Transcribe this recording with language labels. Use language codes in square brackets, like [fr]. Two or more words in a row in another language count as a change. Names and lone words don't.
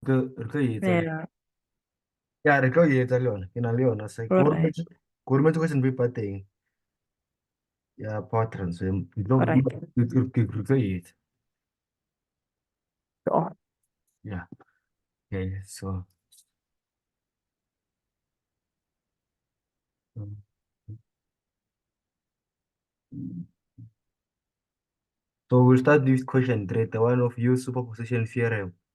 [st] re tlo e etsa. [en] Yeah, [st] Ya, re tlo e etsa le yona. Ke na le yona sa. [en] all right, [st] Ke rometse [en] question paper [st] teng ya [en] power transfer. all right. [st] Re tlo e etsa. [en] Oh, Yeah. Okay. Um, so we'll start with question 3, the one of use superposition theorem.